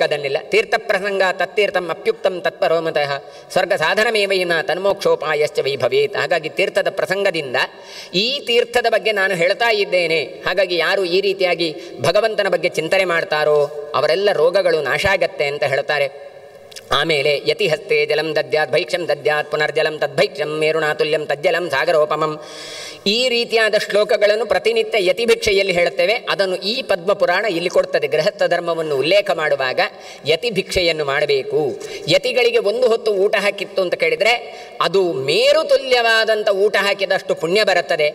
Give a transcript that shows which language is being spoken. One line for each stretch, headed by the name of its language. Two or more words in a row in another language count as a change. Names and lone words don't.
Kannada: ಅದನ್ನೆಲ್ಲ ತೀರ್ಥ ಪ್ರಸಂಗ
Sanskrit: ತತ್ತೀರ್ಥಂ ಅಪ್ಯುಕ್ತಂ ತತ್ಪರೋಮತಃ ಸ್ವರ್ಗ ಸಾಧನಮೇವೈನ ತನ್ಮೋಕ್ಷೋಪಾಯಶ್ಚ ವೈಭವೇತ್.
Kannada: ಹಾಗಾಗಿ ತೀರ್ಥದ ಪ್ರಸಂಗದಿಂದ ಈ ತೀರ್ಥದ ಬಗ್ಗೆ ನಾನು ಹೇಳ್ತಾ ಇದ್ದೇನೆ. ಹಾಗಾಗಿ ಯಾರು ಈ ರೀತಿಯಾಗಿ ಭಗವಂತನ ಬಗ್ಗೆ ಚಿಂತನೆ ಮಾಡ್ತಾರೋ ಅವರೆಲ್ಲ ರೋಗಗಳು ನಾಶ ಆಗತ್ತೆ ಅಂತ ಹೇಳ್ತಾರೆ.
Sanskrit: ಆಮೇಲೆ ಯತಿಹಸ್ತೆ ಜಲಂ ದದ್ಯಾತ್ ಭೈಕ್ಷಂ ದದ್ಯಾತ್ ಪುನರ್ಜಲಂ ತದ್ಭೈಕ್ಷಂ ಮೇರುಣಾತುಲ್ಯಂ ತಜ್ಜಲಂ ಸಾಗರೋಪಮಂ.
Kannada: ಈ ರೀತಿಯಾದ ಶ್ಲೋಕಗಳನ್ನು ಪ್ರತಿನಿತ್ಯ ಯತಿಭಿಕ್ಷೆಯಲ್ಲಿ ಹೇಳುತ್ತೇವೆ. ಅದನ್ನು ಈ ಪದ್ಮಪುರಾಣ ಇಲ್ಲಿ ಕೊಡ್ತದೆ. ಗೃಹಸ್ಥ ಧರ್ಮವನ್ನು ಉಲ್ಲೇಖ ಮಾಡುವಾಗ ಯತಿಭಿಕ್ಷೆಯನ್ನು ಮಾಡಬೇಕು. ಯತಿಗಳಿಗೆ ಒಂದು ಹೊತ್ತು ಊಟ ಹಾಕಿತ್ತು ಅಂತ ಕೇಳಿದರೆ ಅದು ಮೇರು ತುಲ್ಯವಾದಂಥ ಊಟ ಹಾಕಿದಷ್ಟು ಪುಣ್ಯ ಬರುತ್ತದೆ.